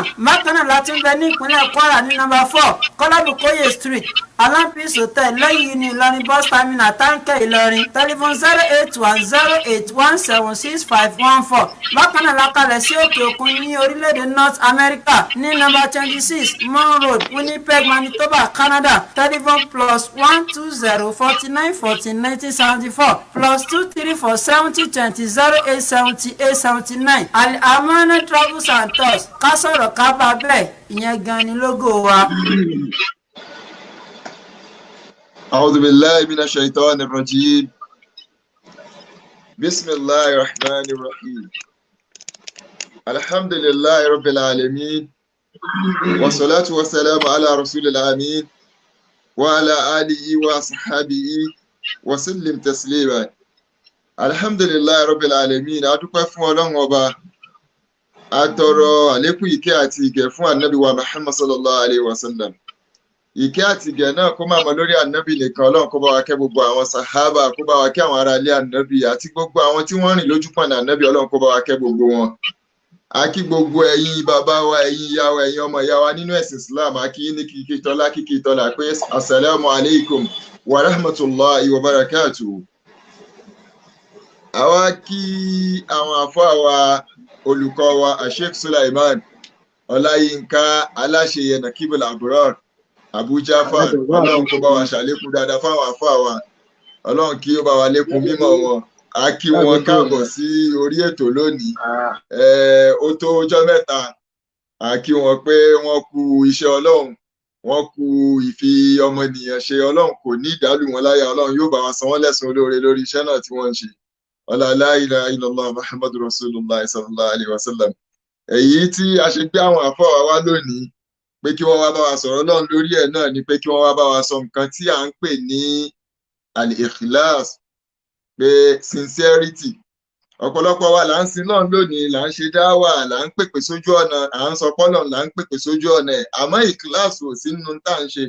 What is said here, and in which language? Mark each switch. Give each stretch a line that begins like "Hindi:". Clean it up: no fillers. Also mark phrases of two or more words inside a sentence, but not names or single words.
Yoruba: Bákan náà la tún bẹ ní ìpínlẹ̀ Kwara ní nọ́mbà 4 Kọ́lábùkóyè Street Alampis Hotel lẹ́yìn ní Ìlọrin
English: bus terminal
Yoruba: Táǹkẹ́ Ìlọrin. Telephone 08108176514. Bákan náà la kalẹ̀ sí òkè òkun ní orílẹ̀-èdè North America ní nọ́mbà 26 Mon Road Winnipeg Manitoba Canada. Telephone +120 49 14 1974 +234 70 20 08 78 79. Al-Amana Travels and Tours ká sọ̀rọ̀ ká bá bẹ́ẹ̀ ìyẹn gan ni lógo wa.
Arabic: أعوذ بالله من الشيطان الرجيم بسم الله الرحمن الرحيم الحمد لله رب العالمين والصلاة والسلام على رسول الأمين وعلى آله وصحبه وسلم تسليما الحمد لله رب العالمين
Yoruba: adúpẹ́ fún Ọlọ́run Ọba atọrọ àlékún ìkẹ́ àti ìgẹ̀ fún Ànábì wa Muhammad
Arabic: صلى الله عليه وسلم.
Yoruba: Ìkẹ́ àti ìgẹ̀ náà kó máa mọ lórí ànábì nìkan. Ọlọ́run kó bá wa kẹ́ gbogbo àwọn sàhábà, kó bá wa kẹ́ àwọn ará ilé ànábì àti gbogbo àwọn tí wọ́n rìn lójú pọ̀nà ànábì. Ọlọ́run kó bá wa kẹ́ gbogbo wọn. A kí gbogbo ẹ̀yin bàbá wa, ẹ̀yin ìyá wa, ẹ̀yin ọmọ ìyá wa nínú ẹ̀sìn Islam. A kí ní kíkí tọ́lá pé
Arabic: السلام عليكم ورحمة الله وبركاته.
Yoruba: Àwa kí àwọn àfáà wa, olùkọ́ wa Sheikh Sulaiman Ọláyínká aláṣeyẹ Nakibul Abrar Abuja fa. Ọlọ́run kó bá wa ṣàlékún dáadáa fáwọn àfáà wa. Ọlọ́run kí ó bá wa lékún mímọ́ wọn. A kí wọn káàbọ̀ sí orí ètò lónìí. Ó tó ọjọ́ mẹ́ta. A kí wọn pé wọ́n kú iṣẹ́ Ọlọ́run, wọ́n kú ìfi ọmọnìyàn ṣe. Ọlọ́run kò ní ìdálù wọn láyà. Ọlọ́run yóò bá wa san wọ́n lẹ́san olóore lórí iṣẹ́ náà tí wọ́n ń ṣe.
Arabic: لا إله إلا الله محمد رسول الله صلى الله عليه وسلم.
Yoruba: Èyí tí a ṣe gbé àwọn àfáà wa lónìí pé kí wọ́n wá bá wa sọ̀rọ̀ náà lórí ẹ̀ náà ni pé kí wọ́n wá bá wa sọ nǹkan tí à ń pè ní al-ikhlas, pé sincerity. Ọ̀pọ̀lọpọ̀ wa là ń sin náà lónìí, là ń ṣe dáwà, là ń pèpè sójú ọ̀nà, à ń sọ pọ́lọ̀, là ń pèpè sójú ọ̀nà ẹ̀, àmọ́ ikhlas ò sí nínú tá à ń ṣe.